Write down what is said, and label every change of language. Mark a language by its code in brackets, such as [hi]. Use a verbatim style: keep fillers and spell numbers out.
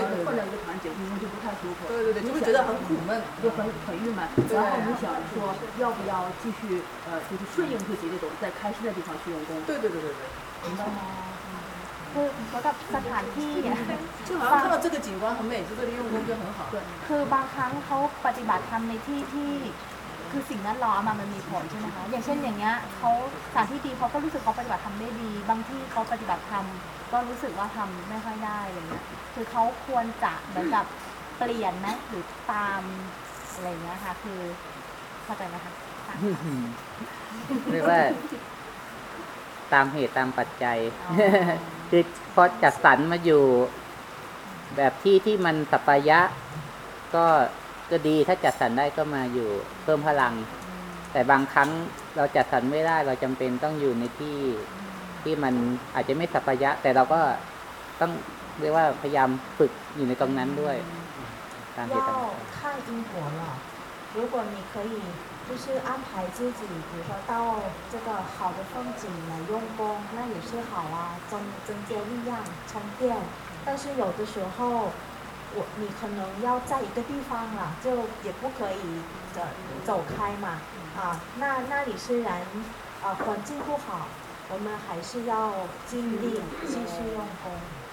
[zh] 换到一个场景，用功就不太舒服。对对对，你会觉得很苦闷，就很很郁闷。然后你想说，要不要继续呃，就是顺应自己这种在开心的地方去用功？对对对对对，明白吗？ [th] คือเหมือนกับสถานที่อ่ะ คือเรา [zh] 看到这个景观很美，在这里用功就很好。对， [th] คือบางครั้งเขาปฏิบัติธรรมในที่ที่คือสิ่งนั้นรอมามันมีผลใช่ไหมคะอย่างเช่นอย่างเงี้ยเขาสถานที่ดีเขาก็รู้สึกเขาปฏิบัติธรรมได้ดีบางที่เขาปฏิบัติธรรมก็รู้สึกว่าทำไม่ค่อยได้อะไรเงี้ยคือเขาควรจะเหมือนกับเปลี่ยนไหมหรือตามอะไรเงี้ยค่ะคือเข้าใจไหมคะ เรียกว่าตามเหตุตามปัจจัยคือพอจัดสรรมาอยู่แบบที่ที่มันสัปยะก็ก็ดีถ้าจัดสรรได้ก็มาอยู่เพิ่มพลังแต่บางครั้งเราจัดสรรไม่ได้เราจำเป็นต้องอยู่ในที่ที่มันอาจจะไม่สัพยะแต่เราก็ต้องเรียกว่าพยายามฝึกอยู่ในตรงนั้นด้วย ตามเหตุตามปัจจัย [zh] 要看因果了如果你可以就是安排自己比如说到这个好的风景来用功那也是好啊增增加力量充电但是有的时候我你可能要在一个地方了，就也不可以走走开嘛，啊，那那里虽然啊环境不好，我们还是要尽力继续用功。